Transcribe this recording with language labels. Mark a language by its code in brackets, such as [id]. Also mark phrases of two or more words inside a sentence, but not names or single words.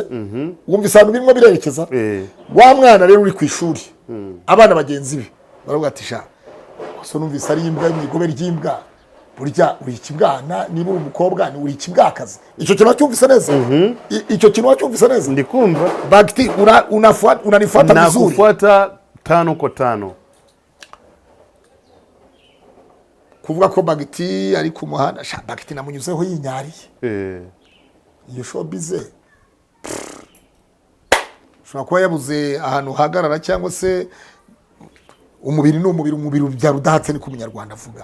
[rw] Wumvise abantu birimo birerekeza? Wa mwana rero uri ku ishuri, abana bagenzi be baravuga ati sha so numvise ari imbwa mwigobe ry'imbwa, burya uri ikibwana, niba uri umukobwa ni uri ikibwakazi. Icyo kintu cyumvise neza? Icyo kintu cyumvise neza? Ndikumva. [sw] Bagiti unanifuata vizuri. Nakufuata 5 kwa 5. [rw] Kuvuga ko Bagiti ari ku muhanda, sha Bagiti namunyuzeho yinyariye. Iyo showbiz shobora kuba yabuze ahantu hagarara, cyangwa se umubiri n'umubiri bya rudatse ni ku munyarwanda avuga.